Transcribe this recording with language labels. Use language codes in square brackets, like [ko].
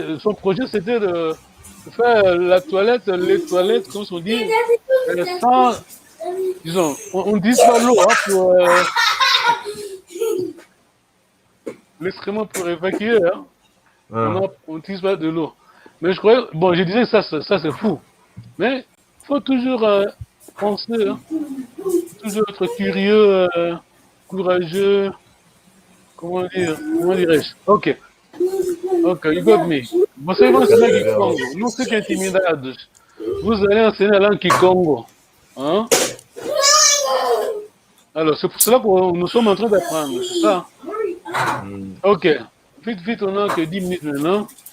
[fr] Son projet, c'était de faire les toilettes, comme on dit, sans, disons, on dit pas l'eau, hein, pour l'excrément pour évacuer, hein. On n'utilise pas de l'eau. Mais je croyais, bon, je disais ça c'est fou. Mais il faut toujours penser, hein, toujours être curieux, courageux, comment dirais-je? [en] Ok, you got me. [pt] Vocês vão ensinar Kikongo, não fiquem intimidados. [fr] Vous allez enseigner la langue Kikongo. Hein? Alors, c'est pour cela que nous sommes en train d'apprendre, c'est ça? Ok, vite, on n'a que 10 minutes maintenant.